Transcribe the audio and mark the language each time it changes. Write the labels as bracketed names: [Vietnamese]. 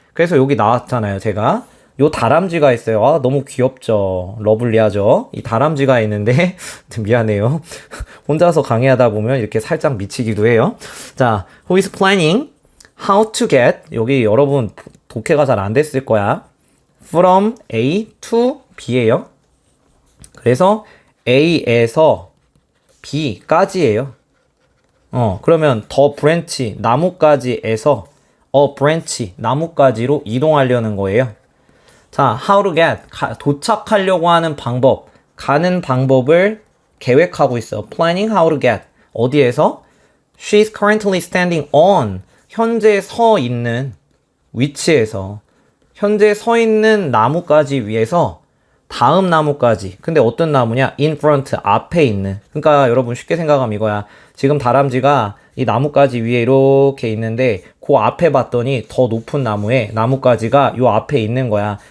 [Korean] 그래서 여기 나왔잖아요, 제가. 요 다람쥐가 있어요. 너무 귀엽죠. 러블리하죠. 이 다람쥐가 있는데 미안해요. 혼자서 강의하다 보면 이렇게 살짝 미치기도 해요. 자, [English] who is planning how to get, [Korean] 여기 여러분 독해가 잘 안 됐을 거야. from A to B예요. 그래서 A에서 B까지예요. 그러면 the branch, 나무까지에서 a branch, 나무까지로 이동하려는 거예요. 자, how to get, 도착하려고 하는 방법, 가는 방법을 계획하고 있어. [English] planning how to get. [Korean] 어디에서? [English] She's currently standing on. [Korean] 현재 서 있는 위치에서. 현재 서 있는 나무까지 위에서 다음 나무까지. 근데 어떤 나무냐? in front, 앞에 있는. 그러니까 여러분 쉽게 생각하면 이거야. 지금 다람쥐가 이 나무가지 위에 이렇게 있는데 그 앞에 봤더니 더 높은 나무가지가 요 앞에 있는 거야.